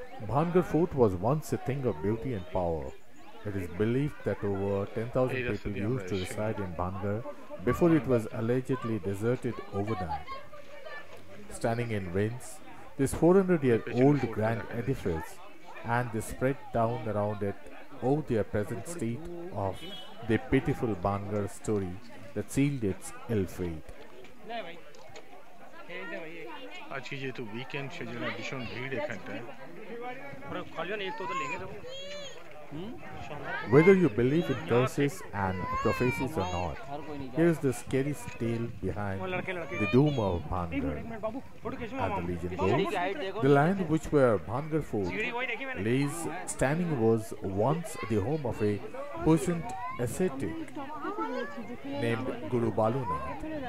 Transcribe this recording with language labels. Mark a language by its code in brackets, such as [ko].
[en] Bhangar Fort was once a thing of beauty and power. It is believed that over 10,000 people used to reside in Bhangar before it was allegedly deserted overnight. Standing in winds, this 400-year-old grand edifice and the spread town around it owe their present state of the pitiful Bhangar story that sealed its ill fate. [bn] আজকে যেহেতু weekend সেজন্য ভীষণ ভিড় এখানটায়। [en] Whether you believe in curses and prophecies or not, here is the scary tale behind the doom of Bhangar. As the legend goes, the land which where Bhangar Fort lays standing was once the home of a potent ascetic named Guru Balunath.